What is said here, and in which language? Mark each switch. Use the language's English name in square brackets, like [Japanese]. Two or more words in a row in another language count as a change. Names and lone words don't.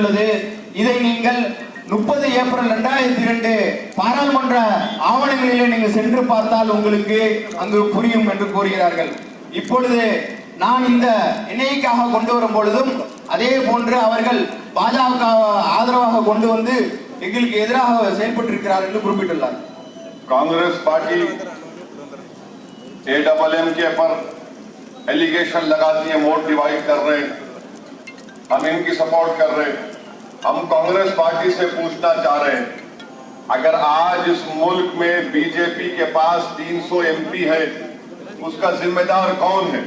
[Tamil] இதை நீங்கள் 30 ஏப்ரல் 2002 பாராளுமன்ற ஆவணங்களிலே நீங்க சென்று பார்த்தால் உங்களுக்கு அங்கு புரியும் என்று கூறுகிறார்கள். இப்பொழுது நான் இந்த என்ஐக்காக கொண்டு வரும் பொழுதும் அதே போன்று அவர்கள் பாஜக ஆதரவாக கொண்டு வந்து எங்களுக்கு எதிராக செயல்பட்டிருக்கிறார் என்று குறிப்பிட்டுள்ளார். [Hindi] कांग्रेस पार्टी AMM के पर एलिगेशन लगाती है, [English] vote divide [Hindi] कर रहे हैं, हम इनकी सपोर्ट कर रहे हैं। हम कांग्रेस पार्टी से पूछना चाह रहे हैं, अगर आज इस मुल्क में बीजेपी के पास 300 MP है, उसका जिम्मेदार कौन है?